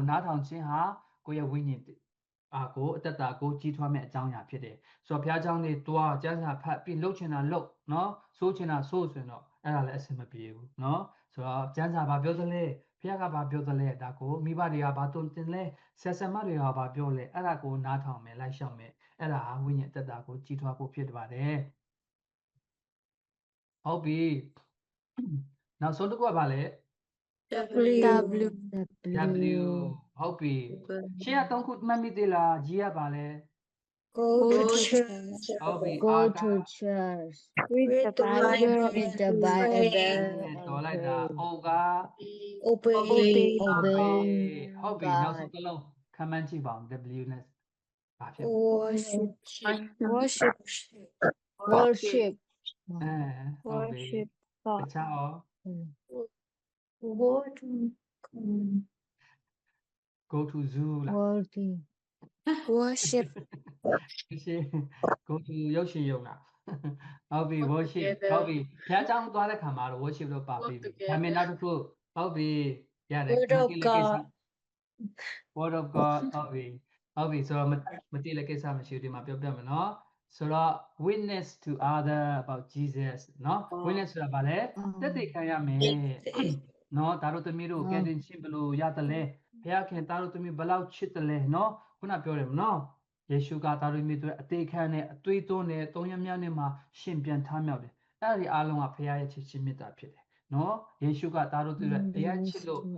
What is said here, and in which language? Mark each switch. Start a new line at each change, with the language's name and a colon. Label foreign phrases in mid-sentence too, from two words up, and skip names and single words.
Burmese: နားထောင်ခြင်းဟာကိုယ့်ရဲ့ဝိညာဉ်ကိုအတ္တကိုကြီးထွားမဲ့အကြောင်းအရာဖြစ်တယ်ဆိုတော့ဘုရားကျောင်းတွေတွားကျမ်းစာဖတ်ပြီးလှုပ်ချင်တာလှုပ်နော်စိုးချင်တာစိုးဆိုရင်တော့အဲ့ဒါလည်းအဆင်မပြေဘူးနော်ဆိုတော့ကျမ်းစာဘာပြောသလဲဘုရားကဘာပြောသလဲဒါကိုမိဘတွေကဘာတုံတင်လဲဆရာဆရာမတွေကဘာပြောလဲအဲ့ဒါကိုနားထောင်မယ်လိုက်ရှောက်မယ်အဲ့ဒါဟာဝိညာဉ်အတ္တကိုကြီးထွားဖို့ဖြစ်ပါတယ်ဟုတ်ပြီနောက်ဆုံးတစ်ခုကဘာလဲ
English: W
Burmese: W ဟုတ်ပြီရှင်းရ3ခုမှတ်မိသေးလား G ကဘာလဲ
English: go to church
Burmese: ဟုတ်ပြီ
English: go R to church read the Bible read the Bible
Burmese: တော်လိုက်တာ O က
English: obey obey
Burmese: ဟုတ်ပြီ
English: God
Burmese: နောက်ဆုံးတစ်လုံးခံမှန်းကြည့်ပါဦး W နဲ့ဘာဖြစ်လဲ
English: worship worship worship
Burmese: ဟုတ်ပြီတခြားရော
English: go to zoo
Burmese: လား
English: worthy worship
Burmese: ရှင်း
English: go to
Burmese: ရုပ်ရှင်ရုံလားဟုတ်ပြီ worship ဟုတ်ပြီဘုရားကျောင်းသွားတဲ့ခါမှာတော့ worship လို့ပါပြီဒါပေမဲ့နောက်တစ်ခုဟုတ်ပြီရတယ်
English: Word of God word of God
Burmese: ဟုတ်ပြီဆိုတော့မတိလည်းကိစ္စမရှိဘူးဒီမှာပြောပြမယ်နော်ဆိုတော့
English: witness to other about Jesus
Burmese: နော် witness ဆိုတာဘာလဲသက်သေခံရမယ်နော်ဒါတို့သမီးတို့ကဲတင်ချင်းဘလို့ရတယ်လဲဘုရားခင်ဒါတို့သမီးဘလောက်ချစ်တယ်လဲနော်ခုနပြောတယ်မနော်ယေရှုကဒါတို့သမီးတို့အသေးခံနဲ့အသွေးသွန်းနဲ့သုံးရမြနဲ့မှာရှင်ပြန်ထမြောက်တယ်အဲ့ဒီအားလုံးကဘုရားရဲ့ချစ်ခြင်းမေတ္တာဖြစ်တယ်နော်ယေရှုကဒါတို့သမီးတို့တရားချစ်လို့